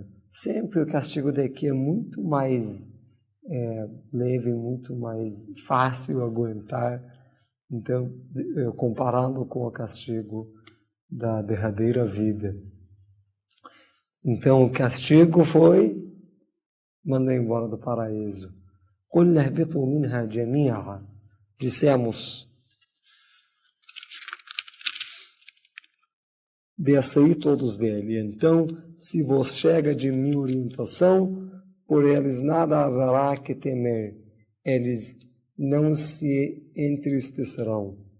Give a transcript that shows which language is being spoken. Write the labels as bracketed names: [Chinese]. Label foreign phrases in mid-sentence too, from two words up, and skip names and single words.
[Portuguese] Sempre o castigo daqui é muito mais leve, muito mais fácil aguentar, então, comparando com o castigo da derradeira vida. Então, o castigo foi mandar embora do paraíso. [Arabic] قُلْ اهْبِطُوا مِنْهَا جَمِيعًا. [Portuguese] Dissemos, descei todos dele. Então, se vos chega de minha orientação, por eles nada haverá que temer, eles não se entristecerão.